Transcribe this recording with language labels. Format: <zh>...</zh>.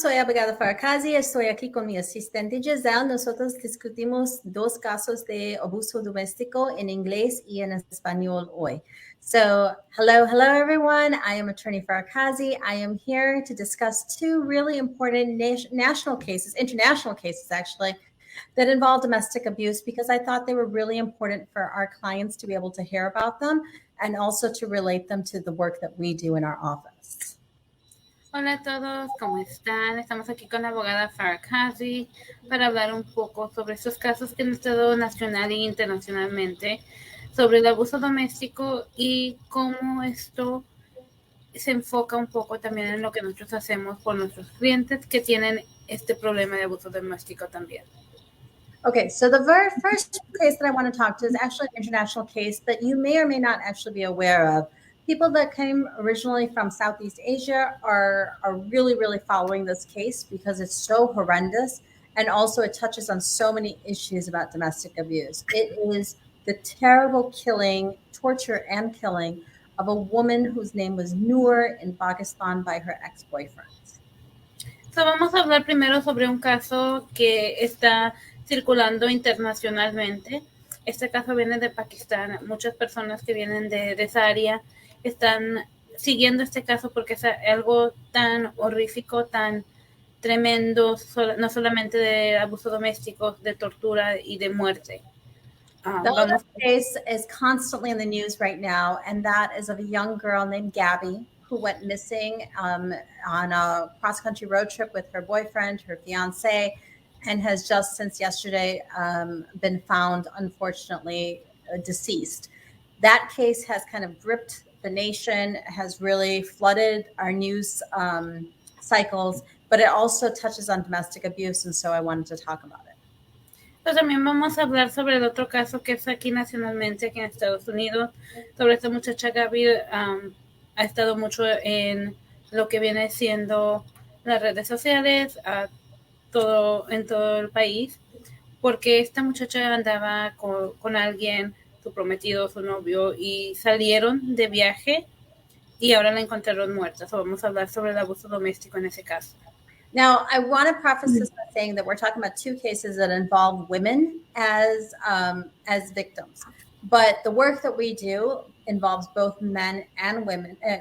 <es>Soy abogada Farkazi, estoy aquí con mi asistente Giselle. Nosotros discutimos dos casos de abuso doméstico en inglés y en español hoy.</es> <en>So, hello everyone. I am attorney Farkazi. I am here to discuss two really important national cases, international cases actually, that involve domestic abuse because I thought they were really important for our clients to be able to hear about them and also to relate them to the work that we do in our office.</en> <es>Hola a todos, ¿cómo están? Estamos aquí con la abogada Farkazi para hablar un poco sobre estos casos que han estado nacional e internacionalmente sobre el abuso doméstico y cómo esto se enfoca un poco también en lo que nosotros hacemos por nuestros clientes que tienen este problema de abuso doméstico también.</es> <en>Okay, so the very first case that I want to talk to is actually an international case that you may or may not actually be aware of. People that came originally from Southeast Asia are really, really following this case because it's so horrendous. And also, it touches on so many issues about domestic abuse. It is the terrible killing, torture, and killing of a woman whose name was Noor in Pakistan by her ex boyfriend.</en> <es>So, vamos a hablar primero sobre un caso que está circulando internacionalmente. Este caso viene de Pakistán. Muchas personas que vienen de esa área están siguiendo este caso porque es algo tan horrífico, tan tremendo, no solamente de abuso doméstico, de tortura y de muerte.</es> <en>The other case is constantly in the news right now, and that is of a young girl named Gabby who went missing on a cross-country road trip with her boyfriend, her fiance, and has just since yesterday been found, unfortunately, deceased. That case has kind of gripped the nation, has really flooded our news cycles, but it also touches on domestic abuse, and so I wanted to talk about it.</en> <es>Pues también vamos a hablar sobre el otro caso que es aquí nacionalmente, aquí en Estados Unidos, sobre esta muchacha Gaby. Ha estado mucho en lo que viene siendo las redes sociales, en todo el país, porque esta muchacha andaba con alguien, su prometido, su novio, y salieron de viaje y ahora la encontraron muerta. So vamos a hablar sobre el abuso doméstico en ese caso.</es> <en>Now, I want to preface this by saying that we're talking about two cases that involve women as victims, but the work that we do involves both men and women.</en>